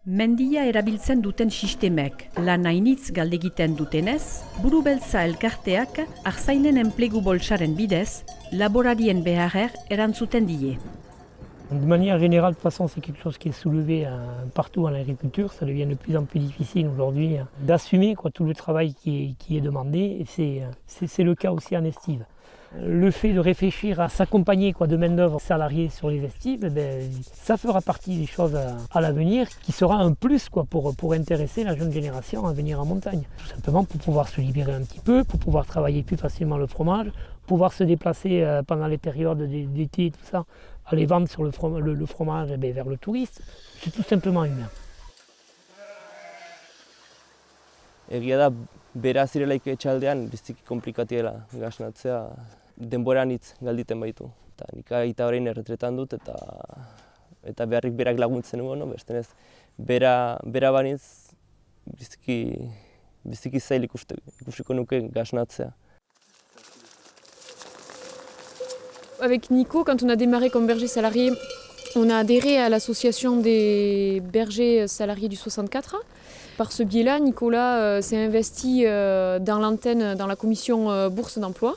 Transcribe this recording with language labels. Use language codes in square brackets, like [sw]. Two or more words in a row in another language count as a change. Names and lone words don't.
[eu] Mendia erabiltzen duten sistemek lan hainitz galdegiten dutenez, Burubeltza elkarteak artzainen enplegu bolsaren bidez, laborarien beharrer erantzuten die. [fr] De manière générale, de toute façon, c'est quelque chose qui est soulevé partout en agriculture. Ça devient de plus en plus difficile aujourd'hui d'assumer tout le travail qui est demandé. Et c'est le cas aussi en estive. Le fait de réfléchir à s'accompagner de main-d'œuvre salariée sur les estives, ça fera partie des choses à l'avenir qui sera un plus pour intéresser la jeune génération à venir en montagne. Tout simplement pour pouvoir se libérer un petit peu, pour pouvoir travailler plus facilement le fromage, pouvoir se déplacer pendant les périodes d'été et tout ça, aller vendre sur le fromage vers le touriste. C'est tout simplement humain. [eu] Egia da, bera zirelaik etxaldean, biziki komplikatiela gasnatzea, denboran hitz galditen baitu. Eta nik aita orain erretretan dut eta beharrik berak laguntzen nuen, bestenez bera banitz biziki zail ikusiko nuke gasnatzea. [fr] Avec Nico, quand on a démarré comme berger salarié, on a adhéré à l'association des bergers salariés du 64. Par ce biais-là, Nicolas s'est investi dans l'antenne, dans la commission bourse d'emploi.